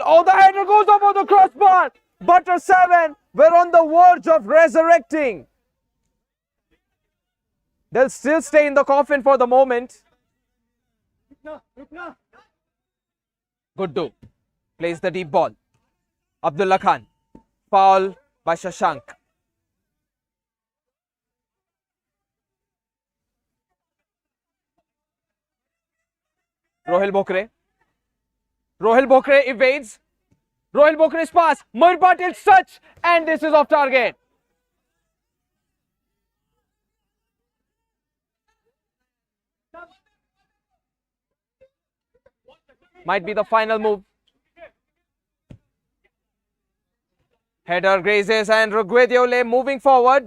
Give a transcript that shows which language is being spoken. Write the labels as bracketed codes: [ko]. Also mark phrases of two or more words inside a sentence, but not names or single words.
[en] Oh, the header goes over the crossbar. Butter 7 were on the verge of resurrecting. They'll still stay in the coffin for the moment. Good do. Plays the deep ball. Abdullah Khan. Foul by Shashank. Rohil Bokre. Rohil Bokre evades. Rohil Bokre's pass. Moir Patil's touch. And this is off target. Might be the final move. Header grazes and Rugwediole moving forward.